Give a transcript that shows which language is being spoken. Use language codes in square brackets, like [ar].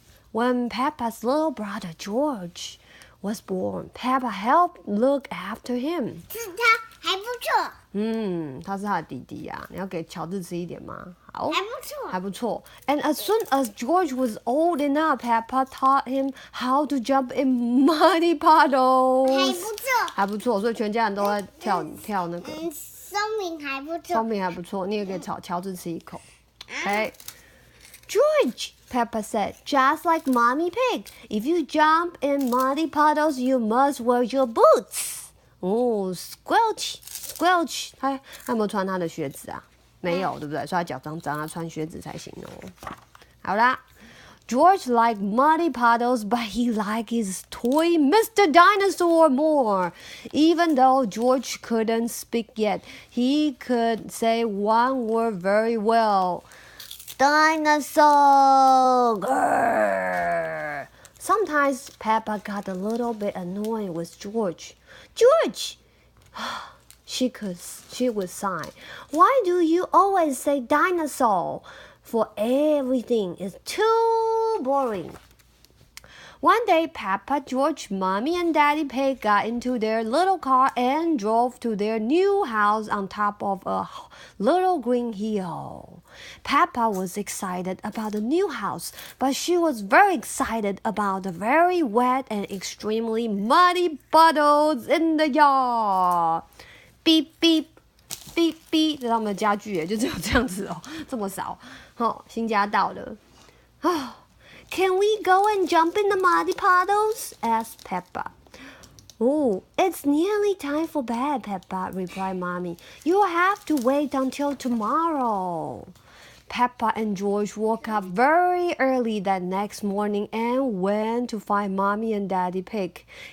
[en] When Peppa's little brother George was born, Peppa helped look after him. [zh] 是他还不错。他是他的弟弟啊，你要给乔治吃一点吗？好，还不错。还不错。 [en] And as soon as George was old enough, Peppa taught him how to jump in muddy puddles. [zh] 还不错。还不错，所以全家人都在跳那个。松饼还不错。松饼还不错，你也给乔治吃一口。 [en] Okay. George, Peppa said, just like Mommy Pig, if you jump in muddy puddles, you must wear your boots. Oh, squelch, squelch. [zh] 他有没有穿他的靴子啊？没有，对不对？所以他脚脏脏，他穿靴子才行哦。好啦。 [en] George liked muddy puddles, but he liked his toy Mr. Dinosaur more. Even though George couldn't speak yet, he could say one word very well. Dinosaur! Grrr. Sometimes Peppa got a little bit annoyed with George. George! She would sigh. Why do you always say dinosaur? For everything is too boring. One day, Peppa, George, Mommy, and Daddy Pig got into their little car and drove to their new house on top of a little green hill. Peppa was excited about the new house, but she was very excited about the very wet and extremely muddy puddles in the yard. Beep, beep, beep, beep. [zh] 这是他们的家具耶，就只有这样子哦，这么少。新家到了。 [en] Can we go and jump in the muddy puddles? Asked Peppa. Oh, it's nearly time for bed, Peppa, replied Mommy. You'll have to wait until tomorrow. Peppa and George woke up very early that next morning and went to find Mommy and Daddy Pig.